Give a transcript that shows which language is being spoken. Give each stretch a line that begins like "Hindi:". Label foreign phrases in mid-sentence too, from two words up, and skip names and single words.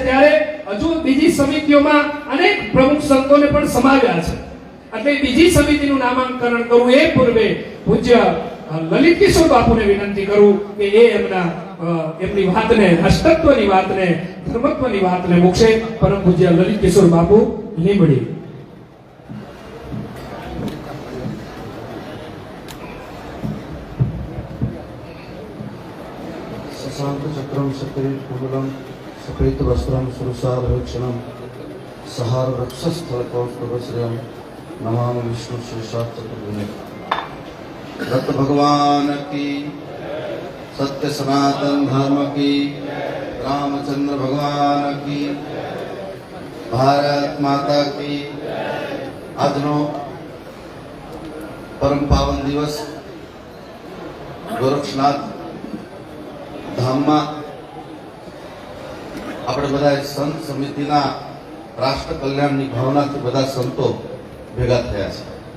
Gujarati: ત્યારે હજુ બીજી સમિતિઓમાં અનેક પ્રમુખ સંતોને પણ સમાવ્યા છે. એટલે બીજી સમિતિનું નામાંકન કરવું એ પૂર્વે પૂજ્ય લલિત કિશોર બાપુને વિનંતી કરું કે એ એમની વાતને, અષ્ટત્વની વાતને, ધર્મત્વની વાતને મૂકશે. પરમ પૂજ્ય લલિત કિશોર બાપુ લીંબડી.
Sanskrit: शशाङ्कचक्रं शतैर्कुमलं सफेदवस्त्रं सुरसारभक्षणं सहारवक्षस्थलकौस्तुभश्रियं नमामि विष्णुशेषाच्चतुर्भुजे।
Hindi: दत्त भगवान की, सत्य सनातन धर्म की, रामचंद्र भगवान की, भारत माता की।
Gujarati: આજનો પરમ પાવન દિવસ ગોરક્ષનાથ ધામમાં આપણે બધા સંત સમિતિના રાષ્ટ્ર કલ્યાણની ભાવનાથી બધા સંતો ભેગા થયા છે.